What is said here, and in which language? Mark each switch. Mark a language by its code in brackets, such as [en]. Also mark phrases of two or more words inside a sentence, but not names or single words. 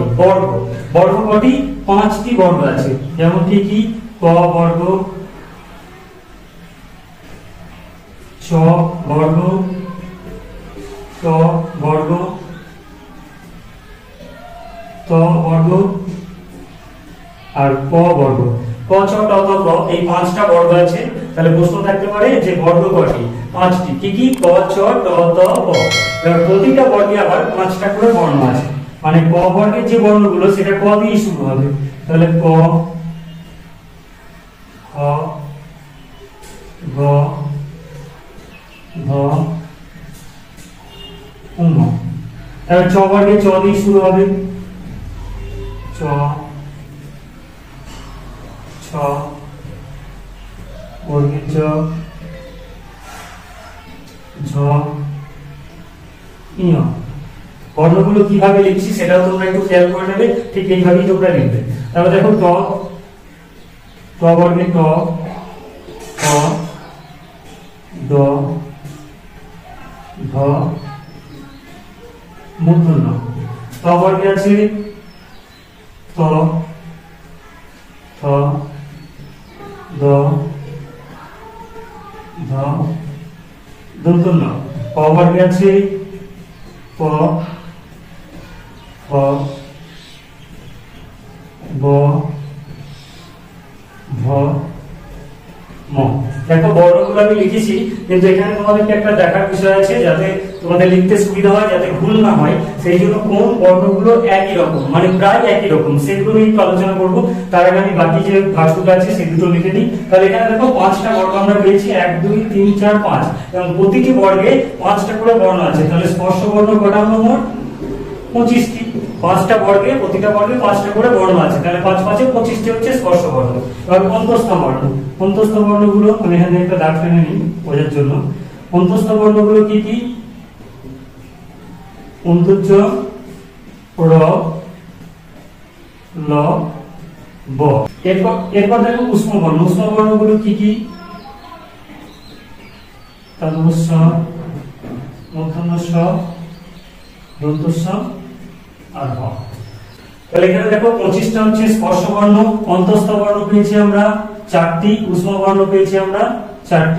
[bn] বর্গ কটি? 5টি বর্গ আছে। যেমন কি কি? ক বর্গ, চ বর্গ, ট বর্গ, ত বর্গ আর প বর্গ। ক, ছ, ট, ত, প, এই 5টা বর্গ আছে। তাহলে প্রশ্ন থাকতে পারে যে বর্গ কটি? 5টি। কি কি? ক, ছ, ট, ত, প। এবার প্রতিটা বর্গে আবার 5টা করে বর্ণ আছে। মানে ক বর্গের যে বর্ণগুলো সেটা ক দিয়ে শুরু হবে। তাহলে ক, খ, গ, ঘ, ঙ। এবার ছ বর্গে চ দিয়ে শুরু হবে। চ, ছ বর্গে চ, ঝ, ঞ। বর্ণগুলো কিভাবে লিখছি সেটাও তোমরা একটু খেয়াল করে নেবে। ঠিক এইভাবেই তোমরা লিখবে। তারপর দেখো ট, ট বর্গে ট, ঠ, ড, ঢ, মূর্ধন্য। ত বর্গে আছে ত, থ, দ, ধ, দন্তন্য। প বর্গে আছে প, फ ब फ ভ ম। দেখো বর্ণগুলো আমি লিখেছি, কিন্তু এখানে তোমাদেরকে একটা দেখার বিষয় আছে, যাতে তোমাদের লিখতে সুবিধা হয়, যাতে ভুল না হয়, সেই জন্য কোন বর্ণগুলো একই রকম, মানে প্রায় একই রকম, সেগুলো নিয়ে একটু আলোচনা করবো। তার আগে আমি বাকি যে ভাগগুলো আছে সেই দুটো লিখে নিই। তাহলে এখানে দেখো 5টা বর্গ আমরা পেয়েছি, 1 2 3 4 5, এবং প্রতিটি বর্গে 5টা করে বর্ণ আছে। তাহলে স্পর্শ বর্ণ কটা হলো মোট? 25টি। 5টা বর্গে, প্রতিটা বর্গে 5টা করে বর্ণ আছে, তাহলে 5 5 এ 25টি হচ্ছে স্পর্শ বর্ণ। এবার অন্তঃস্থ বর্ণ, অন্তঃস্থ বর্ণগুলো আমি এখানে একটা দাগ টেনে নিই বোঝার জন্য। অন্তঃস্থ বর্ণগুলো কি কি? অন্তর্জ, র, ল, ব। এরপর দেখো উষ্ম বর্ণ। উষ্ম বর্ণগুলো কি কি? তালব্য, মূর্ধন্য ষ, দন্ত স আর হ। তাহলে এখানে দেখো 25টা হচ্ছে স্পর্শ বর্ণ। অন্তঃস্থ বর্ণ পেয়েছি আমরা 4টি, উষ্ম বর্ণ পেয়েছি আমরা 4টি।